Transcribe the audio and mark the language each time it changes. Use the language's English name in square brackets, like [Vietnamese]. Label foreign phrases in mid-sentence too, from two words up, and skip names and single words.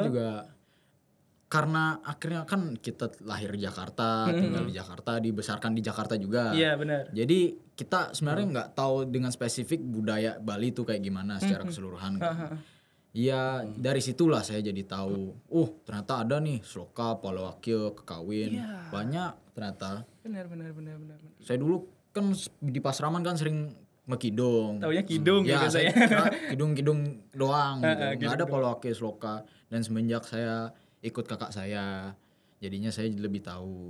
[Indonesian] juga karena akhirnya kan kita lahir di Jakarta, tinggal di Jakarta, dibesarkan di Jakarta juga. Iya benar. Jadi kita sebenarnya nggak tahu dengan spesifik budaya Bali itu kayak gimana secara keseluruhan. Iya, dari situlah saya jadi tahu. Ternyata ada nih sloka, palawakia, kekawin, banyak ternyata. Benar. Saya dulu kan di Pasraman kan sering ngekidung. Taunya kidung Ya, gitu saya saya. kira kidung-kidung doang gitu. Nggak ada palawakia, sloka. Dan semenjak saya ikut kakak saya, jadinya saya lebih tahu.